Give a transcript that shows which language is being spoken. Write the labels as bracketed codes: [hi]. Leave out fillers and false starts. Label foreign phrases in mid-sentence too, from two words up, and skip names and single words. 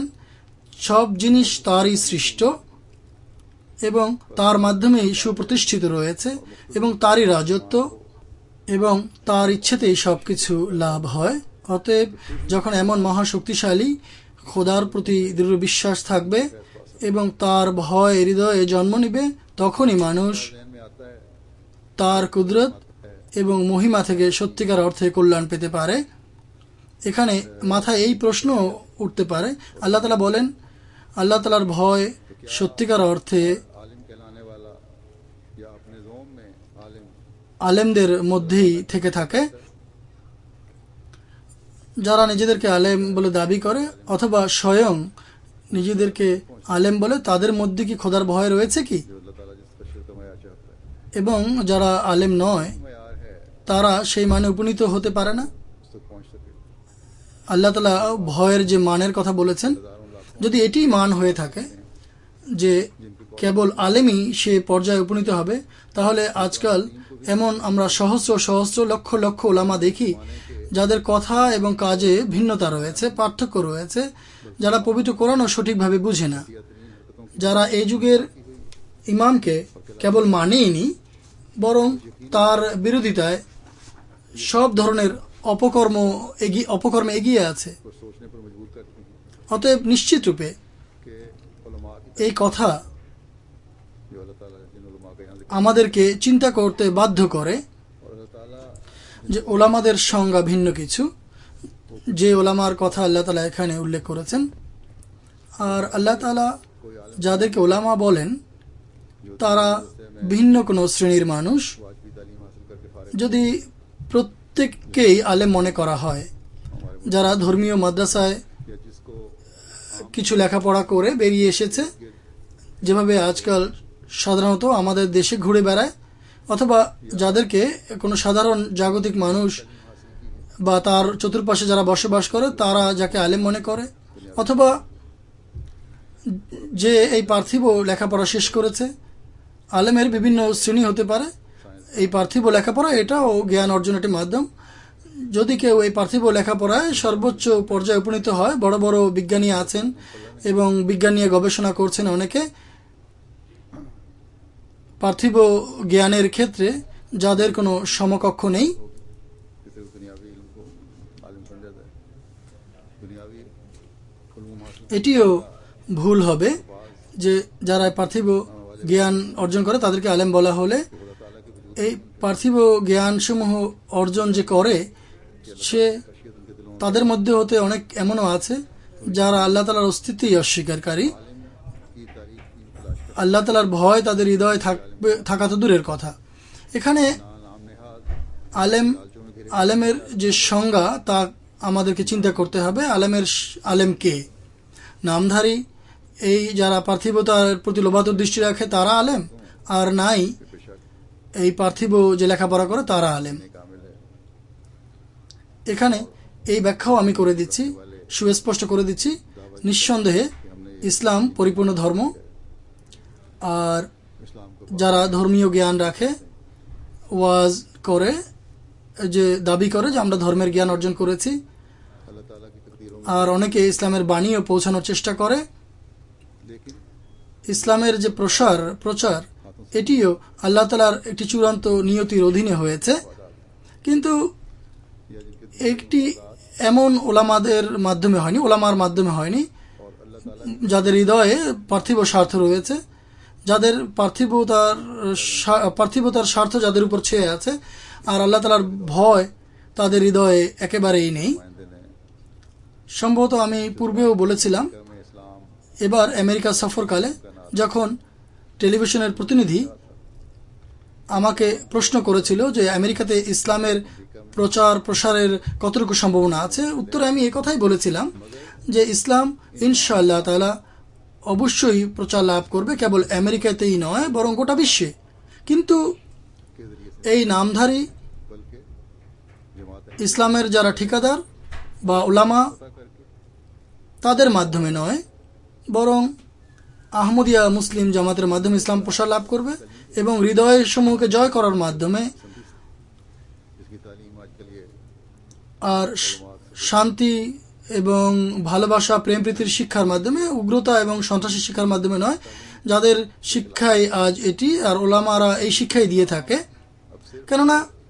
[bn] সব জিনিস তারই সৃষ্ট এবং তার মাধ্যমেই সুপ্রতিষ্ঠিত রয়েছে এবং তারই রাজত্ব এবং তার ইচ্ছেতেই সব কিছু লাভ হয়। অতএব যখন এমন মহাশক্তিশালী খোদার প্রতি দৃঢ় বিশ্বাস থাকবে এবং তার ভয় হৃদয়ে জন্ম নিবে, তখনই মানুষ [ur] ذہن میں آتا ہے [bn] তার কুদরত এবং মহিমা থেকে সত্যিকার অর্থে কল্যাণ পেতে পারে। এখানে মাথায় এই প্রশ্ন উঠতে পারে, আল্লাহ তাআলা বলেন আল্লাহ তাআলার ভয় সত্যিকার অর্থে [ur] عالم کہلانے والا یا اپنے زوم میں عالم [bn] আলেমদের মধ্যেই থেকে থাকে, যারা নিজেদেরকে আলেম বলে দাবি করে অথবা স্বয়ং নিজেদেরকে আলেম বলে, তাদের মধ্যে কি খোদার ভয় রয়েছে কি? [ur] جو اللہ تعالیٰ جس کا شرک معیار چاہتا ہے [bn] এবং যারা আলেম নয় [ur] معیار ہے [bn] তারা সেই মানে উপনীত হতে পারে না। [ur] اس تک پہنچ سکے [bn] আল্লাহ তাআলা ভয়ের যে মানের কথা বলেছেন, [ur] ہزاروں لاکھوں [bn] যদি এটি মান হয়ে থাকে যে কেবল আলেমই সে পর্যায়ে উপনীত হবে, তাহলে আজকাল এমন আমরা সহস্র সহস্র লক্ষ লক্ষ ওলামা দেখি যাদের কথা এবং কাজে ভিন্নতা রয়েছে, পার্থক্য রয়েছে, যারা পবিত্র কোরআনও সঠিকভাবে বুঝে না, যারা এই যুগের ইমামকে কেবল মানেইনি বরং তার বিরোধিতায় সব ধরনের অপকর্মে এগিয়ে আছে। [ur] کو سوچنے پر مجبور کرتی ہیں [bn] অতএব নিশ্চিত রূপে [ur] کہ علماء کی [bn] এই কথা [ur] جو اللہ تعالیٰ جن علماء کا یہاں ذکر [bn] আমাদেরকে চিন্তা করতে বাধ্য করে [ur] اور اللہ تعالیٰ [bn] যে ওলামাদের সংজ্ঞা ভিন্ন কিছু, যে ওলামার কথা আল্লাহ তাআলা এখানে উল্লেখ করেছেন। আর আল্লাহ তাআলা যাদেরকে ওলামা বলেন তারা ভিন্ন কোনো শ্রেণীর মানুষ। [ur] واجبی تعلیم حاصل کر کے فارغ [bn] যদি প্রত্যেককেই আলেম মনে করা হয়, [ur] ہمارے [bn] যারা ধর্মীয় মাদ্রাসায় [ur] یا جس کو [bn] কিছু লেখাপড়া করে বেরিয়ে এসেছে, যেভাবে আজকাল সাধারণত আমাদের দেশে ঘুরে বেড়ায়, অথবা যাদেরকে কোনো সাধারণ জাগতিক মানুষ বা তার চতুর্পাশে যারা বসবাস করে তারা যাকে আলেম মনে করে, অথবা যে এই পার্থিব লেখাপড়া শেষ করেছে। আলেমের বিভিন্ন শ্রেণী হতে পারে। এই পার্থিব লেখাপড়া এটাও জ্ঞান অর্জনের একটি মাধ্যম। যদি কেউ এই পার্থিব লেখাপড়ায় সর্বোচ্চ পর্যায়ে উপনীত হয়, বড় বড় বিজ্ঞানী আছেন এবং বিজ্ঞান নিয়ে গবেষণা করছেন অনেকে, পার্থিব জ্ঞানের ক্ষেত্রে যাদের কোনো সমকক্ষ নেই, [ur] کسی کو دنیاوی علم کو عالم سمجھا جاتا ہے دنیاوی علوم حاصل [bn] এটিও ভুল হবে যে যারা পার্থিব জ্ঞান অর্জন করে তাদেরকে আলেম বলা হলে [ur] خدا تعالیٰ کے وجود [bn] এই পার্থিব জ্ঞানসমূহ অর্জন যে করে সে [ur] خشیت ان کے دلوں [bn] তাদের মধ্যে হতে অনেক এমনও আছে যারা আল্লাহ তাআলার অস্তিত্বই অস্বীকারী। [ur] عالم کی تعریف کی تلاش کر [bn] আল্লাহ তাআলার ভয় তাদের হৃদয়ে থাকা তো দূরের কথা। এখানে [ur] نام نہاد [bn] আলেমের যে সংজ্ঞা তা আমাদেরকে চিন্তা করতে হবে। আলেম কে? নামধারী এই যারা পার্থিবতার প্রতি লোভাতুর দৃষ্টি রাখে তারা আলেম, আর নাই [ur] بے شک [bn] এই পার্থিব যে লেখাপড়া করে তারা আলেম। [ur] کامل ہے [bn] এখানে এই ব্যাখ্যাও আমি করে দিচ্ছি, সুস্পষ্ট করে দিচ্ছি, নিঃসন্দেহে ইসলাম পরিপূর্ণ ধর্ম। আর [ur] اسلام کو [bn] যারা ধর্মীয় জ্ঞান রাখে, ওয়াজ করে, যে দাবি করে যে আমরা ধর্মের জ্ঞান অর্জন করেছি, [ur] اللہ تعالیٰ کی تقدیروں [bn] আর অনেকে ইসলামের বাণীও পৌঁছানোর চেষ্টা করে। [ur] لیکن [bn] ইসলামের যে প্রচার এটিও আল্লাহ তাআলার একটি চূড়ান্ত নিয়তির অধীনে হয়েছে, কিন্তু [ur] یا جن کے [bn] একটি এমন ওলামার মাধ্যমে হয়নি [ur] اور اللہ تعالیٰ [bn] যাদের হৃদয়ে পার্থিব স্বার্থ রয়েছে, যাদের পার্থিবতার স্বার্থ যাদের উপর ছেয়ে আছে, আর আল্লাহ তাআলার ভয় তাদের হৃদয়ে একেবারেই নেই। [ur] نمائندے نے [bn] সম্ভবত আমি পূর্বেও বলেছিলাম, [ur] میں اسلام [bn] এবার আমেরিকা সফরকালে যখন টেলিভিশনের প্রতিনিধি আমাকে প্রশ্ন করেছিল যে আমেরিকাতে ইসলামের প্রচার প্রসারের কতটুকু সম্ভাবনা আছে, উত্তরে আমি কথাই বলেছিলাম যে ইসলাম [ar] إن شاء الله تعالى [bn] অবশ্যই প্রচার লাভ করবে, কেবল আমেরিকাতেই নয় বরং গোটা বিশ্বে। কিন্তু [ur] کے ذریعے سے [bn] এই নামধারী [ur] بلکہ جماعت [bn] ইসলামের যারা ঠিকাদার বা ওলামা [ur] پتہ کر کے [bn] তাদের মাধ্যমে নয়, বরং আহমদিয়া মুসলিম জামাতের মাধ্যমে ইসলাম প্রসার লাভ করবে এবং হৃদয় সমূহকে জয় করার মাধ্যমে [ur] جس کی تعلیم آج کل یہ [bn] আর শান্তি এবং ভালোবাসা প্রেম প্রীতির শিক্ষার মাধ্যমে, উগ্রতা এবং সন্ত্রাসী শিক্ষার মাধ্যমে নয়, যাদের শিক্ষাই আজ এটি, আর ওলামারা এই শিক্ষাই দিয়ে থাকে।